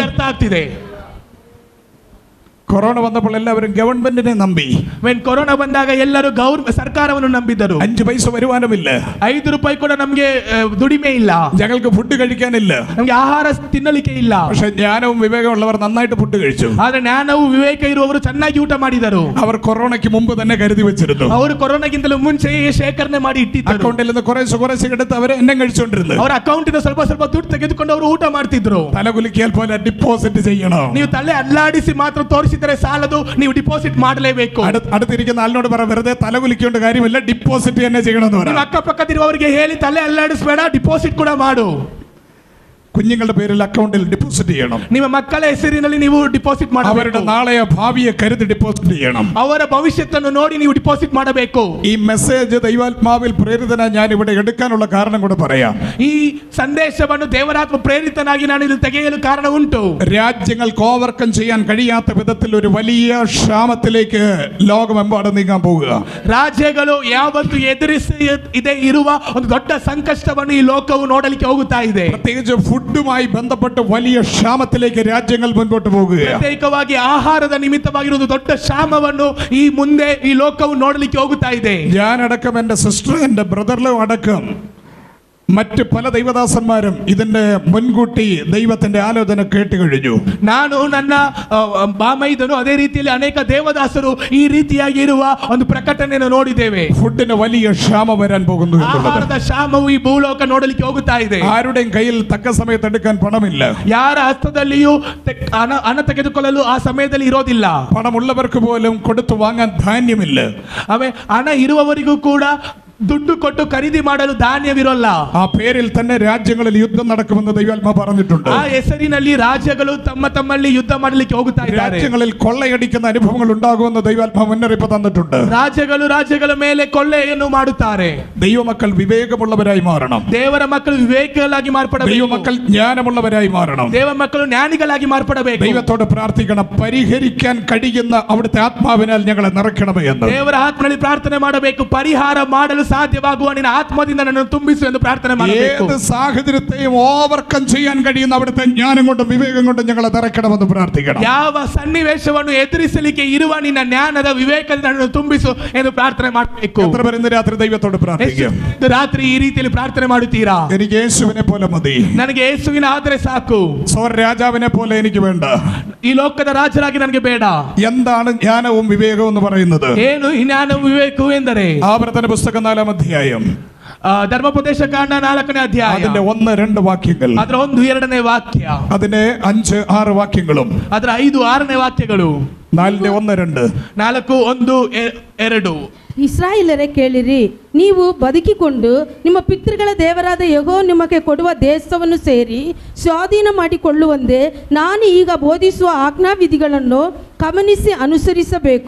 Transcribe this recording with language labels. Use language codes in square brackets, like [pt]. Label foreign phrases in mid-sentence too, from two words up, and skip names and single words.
[kn] ಅರ್ಥ ಆಗ್ತಿದೆ? [ml] കൊറോണ വന്നപ്പോൾ എല്ലാവരും ഗവൺമെന്റിനെ നമ്പി. [kn] ಕೊರೋನಾ ಬಂದಾಗ ಎಲ್ಲರೂ ಸರ್ಕಾರವನ್ನು ನಂಬಿದರು. [ml] 5 പൈസ വരുമാനമില്ല, [kn] 5 ರೂಪಾಯಿ ಕೂಡ ನಮಗೆ ದುಡಿಮೆ ಇಲ್ಲ, [ml] ഞങ്ങൾക്ക് ഫുഡ് കഴിക്കാനില്ല, [kn] ನಮಗೆ ಆಹಾರ ತಿನ್ನಲಿಕ್ಕೆ ಇಲ್ಲ. [ml] പക്ഷെ ജ്ഞാനവും വിവേകമുള്ളവർ നന്നായിട്ട് ഫുഡ് കഴിച്ചു. [kn] ಆದ್ರೆ ಜ್ಞಾನವು ವಿವೇಕ ಇರುವವರು ಚೆನ್ನಾಗಿ ಊಟ ಮಾಡಿದರು. [ml] അവർ കൊറോണയ്ക്ക് മുമ്പ് തന്നെ കരുതി വെച്ചിരുന്നു. [kn] ಅವರು ಕೊರೋನಾಗಿಂತಲೂ ಮುಂಚೆಯೇ ಶೇಖರಣೆ ಮಾಡಿ ಇಟ್ಟಿದ್ದರು. [ml] അക്കൗണ്ടിൽ നിന്ന് കുറേശ്ശെ എടുത്ത് അവർ എന്നെ കഴിച്ചുകൊണ്ടിരുന്നു. [kn] ಅವರ ಅಕೌಂಟಿನ ಸ್ವಲ್ಪ ದುಡ್ಡು ತೆಗೆದುಕೊಂಡು ಅವರು ಊಟ ಮಾಡ್ತಿದ್ರು. [ml] തലകുലുക്കിയാൽ പോലെ ഡിപ്പോസിറ്റ് ചെയ്യണം. [kn] ನೀವು ತಲೆ ಅಲ್ಲಾಡಿಸಿ ಮಾತ್ರ ತೋರಿಸಿದರೆ ಸಾಲದು, ನೀವು ಡಿಪಾಸಿಟ್ ಮಾಡಲೇಬೇಕು. [ml] അടുത്തിരിക്കുന്ന ആളിനോട് പറ, വെറുതെ തലകുലിക്കേണ്ട കാര്യമില്ല, ഡിപ്പോസിറ്റ് തന്നെ ചെയ്യണമെന്ന് പറ. [kn] ಅಕ್ಕಪಕ್ಕದಿರುವವರಿಗೆ ಹೇಳಿ, ತಲೆ ಅಲ್ಲಾಡಿಸಬೇಡ, ಡಿಪಾಸಿಟ್ ಕೂಡ ಮಾಡು. [ml] കുഞ്ഞുങ്ങളുടെ പേരിൽ അക്കൗണ്ടിൽ ഡെപ്പോസിറ്റ് ചെയ്യണം. [kn] ನಿಮ್ಮ ಮಕ್ಕಳ ಹೆಸರಿನಲ್ಲಿ ನೀವು ಡಿಪಾಸಿಟ್ [ml] അവരുടെ [kn] ಮಾಡಬೇಕು. [ml] നാളെയ ഭാവിയെ കരുതി ഡെപ്പോസിറ്റ് ചെയ്യണം. [kn] ಅವರ ಭವಿಷ್ಯವನ್ನು ನೋಡಿ ನೀವು ಡಿಪಾಸಿಟ್ ಮಾಡಬೇಕು. [ml] ഈ മെസ്സേജ് ദൈവാത്മാവിൽ പ്രേരിതനായി ഞാൻ ഇവിടെ എടുക്കാനുള്ള കാരണം കൂടെ പറയാം. [kn] ಈ ಸಂದೇಶವನ್ನು ದೇವರಾತ್ಮ ಪ್ರೇರಿತನಾಗಿ ನಾನು ಇಲ್ಲಿ ತೆಗೆಯಲು ಕಾರಣ ಉಂಟು. [ml] രാജ്യങ്ങൾക്ക് ഓവർകം ചെയ്യാൻ കഴിയാത്ത വിധത്തിൽ ഒരു വലിയ ക്ഷാമത്തിലേക്ക് ലോകമെമ്പാടും നീങ്ങാൻ പോകുക. [kn] ರಾಜ್ಯಗಳು ಯಾವತ್ತು ಎದುರಿಸದೆ ಇರುವ ಒಂದು ದೊಡ್ಡ ಸಂಕಷ್ಟವನ್ನು ಈ ಲೋಕವು ನೋಡಲಿಕ್ಕೆ ಹೋಗುತ್ತಾ ಇದೆ. [ml] പ്രത്യേകിച്ച് ഫുഡുമായി ബന്ധപ്പെട്ട് വലിയ ക്ഷാമത്തിലേക്ക് രാജ്യങ്ങൾ മുൻപോട്ട് പോകുകയാണ്. [kn] ಪ್ರತ್ಯೇಕವಾಗಿ ಆಹಾರದ ನಿಮಿತ್ತವಾಗಿರುವ ಒಂದು ದೊಡ್ಡ ಕ್ಷಾಮವನ್ನು ಈ ಮುಂದೆ ಈ ಲೋಕವು ನೋಡಲಿಕ್ಕೆ ಹೋಗುತ್ತಾ ಇದೆ. [ml] ഞാനടക്കം എൻ്റെ സിസ്റ്റർ എൻ്റെ ബ്രദറിലും അടക്കം മറ്റ് പല ദൈവദാസന്മാരും ഇതിന്റെ മുൻകൂട്ടി ദൈവത്തിന്റെ ആലോചന കേട്ട് കഴിഞ്ഞു. [kn] ನಾನು ನನ್ನ ಬಾಮೈದನು ಅದೇ ರೀತಿಯಲ್ಲಿ ಅನೇಕ ದೇವದಾಸರು ಈ ರೀತಿಯಾಗಿ ಇರುವ ಒಂದು ಪ್ರಕಟಣೆಯನ್ನು ನೋಡಿದ್ದೇವೆ. [ml] ഫുഡിന് വലിയ ക്ഷാമം വരാൻ പോകുന്നു എന്നുള്ളത്. [kn] ಆಹಾರದ ಕ್ಷಾಮವು ಈ ಭೂಲೋಕ ನೋಡಲಿಕ್ಕೆ ಹೋಗುತ್ತಾ ಇದೆ. [ml] ആരുടെയും കയ്യിൽ തക്ക സമയത്ത് എടുക്കാൻ പണമില്ല. [kn] ಯಾರ ಹಸ್ತದಲ್ಲಿಯೂ ಹಣ ತೆಗೆದುಕೊಳ್ಳಲು ಆ ಸಮಯದಲ್ಲಿ ಇರೋದಿಲ್ಲ. [ml] പണമുള്ളവർക്ക് പോലും കൊടുത്തു വാങ്ങാൻ ധാന്യമില്ല. [kn] ಆಮೇಲೆ ಹಣ ಇರುವವರಿಗೂ ಕೂಡ ದುಡ್ಡು ಕೊಟ್ಟು ಖರೀದಿ ಮಾಡಲು ಧಾನ್ಯವಿರೋಲ್ಲ. [ml] ആ പേരിൽ തന്നെ രാജ്യങ്ങളിൽ യുദ്ധം നടക്കുമെന്ന് ദൈവാത്മാ പറഞ്ഞിട്ടുണ്ട്. [kn] ಆ ಹೆಸರಿನಲ್ಲಿ ರಾಜ್ಯಗಳು ತಮ್ಮಲ್ಲಿ ಯುದ್ಧ ಮಾಡಲಿಕ್ಕೆ ಹೋಗುತ್ತಾ ಇದ್ದಾರೆ. [ml] രാജ്യങ്ങളിൽ കൊള്ളയടിക്കുന്ന അനുഭവങ്ങൾ ഉണ്ടാകുമെന്ന് ദൈവാത്മാ മുന്നറിയിപ്പ് തന്നിട്ടുണ്ട്. [kn] ರಾಜ್ಯಗಳ ಮೇಲೆ ಕೊಳ್ಳೆಯನ್ನು ಮಾಡುತ್ತಾರೆ. [ml] ദൈവമക്കൾ വിവേകമുള്ളവരായി മാറണം. [kn] ದೇವರ ಮಕ್ಕಳು ವಿವೇಕಿಗಳಾಗಿ ಮಾರ್ಪಡಬೇಕು. [ml] ദൈവമക്കൾ ജ്ഞാനമുള്ളവരായി മാറണം. [kn] ದೇವ ಮಕ್ಕಳು ಜ್ಞಾನಿಗಳಾಗಿ ಮಾರ್ಪಡಬೇಕು. [ml] ദൈവത്തോട് പ്രാർത്ഥിക്കണം, പരിഹരിക്കാൻ കഴിയുന്ന അവിടുത്തെ ആത്മാവിനാൽ ഞങ്ങളെ നിറയ്ക്കണമേ എന്ന്. [kn] ದೇವರ ಆತ್ಮನಲ್ಲಿ ಪ್ರಾರ್ಥನೆ ಮಾಡಬೇಕು. ಪರಿಹಾರ ಮಾಡಲು ಸಾಧ್ಯವಾಗುವ ನಿನ್ನ ಆತ್ಮದಿಂದ ನನ್ನನ್ನು ತುಂಬಿಸು ಎಂದು ಪ್ರಾರ್ಥನೆ ಮಾಡಬೇಕು. [ml] ഏത് സാഹചര്യത്തെയും ഓവർകം ചെയ്യാൻ കഴിയുന്ന അവിടുത്തെ ജ്ഞാനം കൊണ്ടും വിവേകം കൊണ്ടും ഞങ്ങളെ നിറയ്ക്കണമെന്ന് പ്രാർത്ഥിക്കണം. [kn] ಯಾವ ಸನ್ನಿವೇಶವನ್ನು ಎದುರಿಸಲಿಕ್ಕೆ ಇರುವ ನಿನ್ನ ಜ್ಞಾನದ ವಿವೇಕದಿಂದ ನನ್ನನ್ನು ತುಂಬಿಸು ಎಂದು ಪ್ರಾರ್ಥನೆ ಮಾಡಬೇಕು. [ml] എത്ര പേർ ഇന്ന് രാത്രി ദൈവത്തോട് പ്രാർത്ഥിക്കും? [kn] ರಾತ್ರಿ ಈ ರೀತಿಯಲ್ಲಿ ಪ್ರಾರ್ಥನೆ ಮಾಡುತ್ತೀರಾ? [ml] എനിക്ക് യേശുവിനെ പോലെ മതി. [kn] ನನಗೆ ಯೇಸುವಿನ ಆದರೆ ಸಾಕು. [ml] സ്വർഗ്ഗ രാജാവിനെ പോലെ എനിക്ക് വേണ്ട. [kn] ಈ ಲೋಕದ ರಾಜರಾಗಿ ನನಗೆ ಬೇಡ. [ml] എന്താണ് ജ്ഞാനവും വിവേകവും എന്ന് പറയുന്നത്? [kn] ಏನು ಈ ಜ್ಞಾನ ವಿವೇಕವು ಎಂದರೆ? [ml] ആവർത്തന പുസ്തകം 4-ാം അധ്യായം [kn] ಧರ್ಮೋಪದೇಶ ಕಾಂಡ 4-ನೇ ಅಧ್ಯಾಯ [ml] അതിന്റെ 1-2 വാക്യങ്ങൾ, [kn] ಅದರ 1-2ನೇ ವಾಕ್ಯ, [ml] അതിന്റെ 5-6 വാക്യങ്ങളും, [kn] ಅದರ 5-6ನೇ ವಾಕ್ಯಗಳು, [ml] 4-ന്റെ 1-2, [kn] 4-1-2. ಇಸ್ರಾಯೇಲರೇ ಕೇಳಿರಿ, ನೀವು ಬದುಕಿಕೊಂಡು ನಿಮ್ಮ ಪಿತೃಗಳ ದೇವರಾದ ಯೆಹೋವನು ನಿಮಗೆ ಕೊಡುವ ದೇಶವನ್ನು ಸೇರಿ ಸ್ವಾಧೀನ ಮಾಡಿಕೊಳ್ಳುವಂತೆ ನಾನು ಈಗ ಬೋಧಿಸುವ ಆಜ್ಞಾವಿಧಿಗಳನ್ನು ಗಮನಿಸಿ ಅನುಸರಿಸಬೇಕು.